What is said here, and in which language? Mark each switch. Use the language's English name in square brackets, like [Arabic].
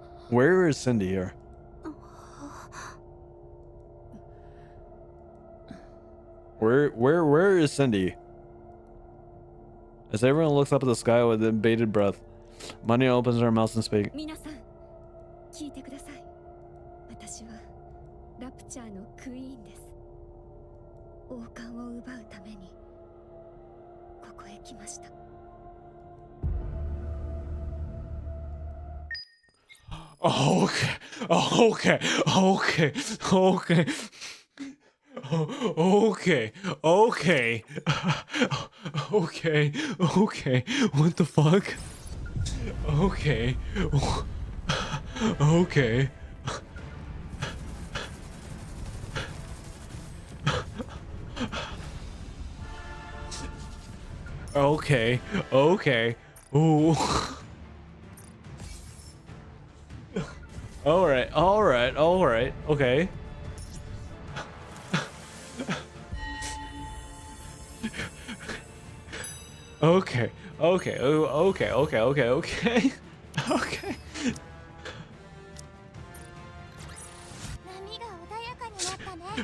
[English] Where is Cindy here? Where is Cindy? As everyone looks up at the sky with bated breath, Money opens her mouth and speaks. [Japanese] 皆さん聞いてください。私はラプチャーのクイーンです。王冠を奪うためにここへ来ました。 [English] Okay, okay, okay, okay, okay, okay, okay, okay. What the fuck? Okay, okay. Okay, okay. Ooh. All right, okay. Okay, okay, okay, okay, okay, okay. Okay. [Japanese] 波が穏やかになったね。